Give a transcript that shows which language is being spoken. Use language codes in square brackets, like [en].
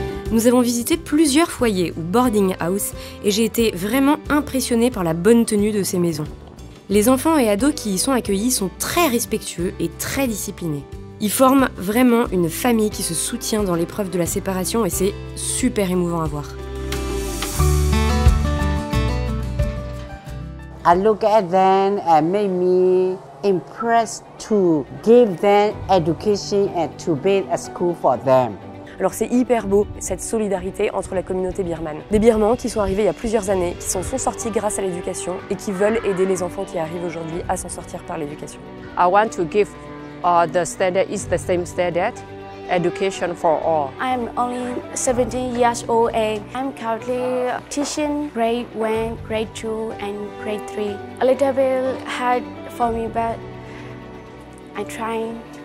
[fr] Nous avons visité plusieurs foyers ou boarding house et j'ai été vraiment impressionnée par la bonne tenue de ces maisons. Les enfants et ados qui y sont accueillis sont très respectueux et très disciplinés. Ils forment vraiment une famille qui se soutient dans l'épreuve de la séparation et c'est super émouvant à voir. [en] I look at them and made me impressed to give them education and to build a school for them. [fr] Alors c'est hyper beau, cette solidarité entre la communauté birmane. Des Birmans qui sont arrivés il y a plusieurs années, qui s'en sont sortis grâce à l'éducation et qui veulent aider les enfants qui arrivent aujourd'hui à s'en sortir par l'éducation. [en] I want to give the standard is the same standard, education for all. I'm only 17 years old and I'm currently teaching grade 1, grade 2 and grade 3. A little bit hard for me, but I'm trying.